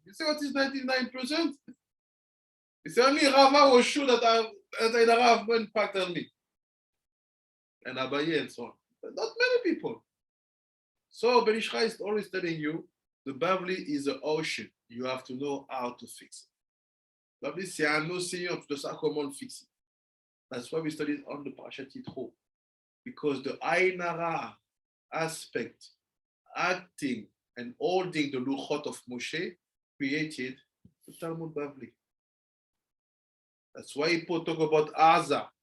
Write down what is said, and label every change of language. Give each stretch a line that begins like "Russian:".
English: You say what is 99%? It's only Rava was sure that Ain Hara have more impact on me. And Abaye and so on. But not many people. So Ben Ish Chai is always telling you, the Babli is the ocean. You have to know how to fix it.
French: Babli, c'est un océan, tu dois savoir comment le fixer.
English: That's why we studied on the Parashat Yitro. Because the Ain Hara aspect, acting and holding the Luchot of Moshe, created the Talmud Bavli. That's why people talk about Aza.